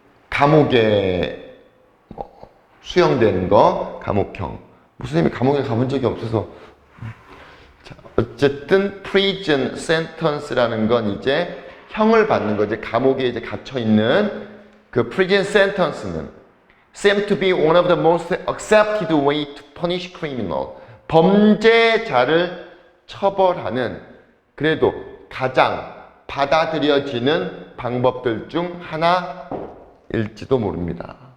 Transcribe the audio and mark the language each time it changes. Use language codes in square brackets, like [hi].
[ko] 감옥에 수용되는 거, 감옥형. 선생님이 감옥에 가본 적이 없어서. 자, 어쨌든 prison sentence라는 건 이제 형을 받는 거지. 감옥에 이제 갇혀 있는 그 [en] prison sentence는 seem to be one of the most accepted way to punish criminal. [ko] 범죄자를 처벌하는 그래도 가장 받아들여지는 방법들 중 하나일지도 모릅니다.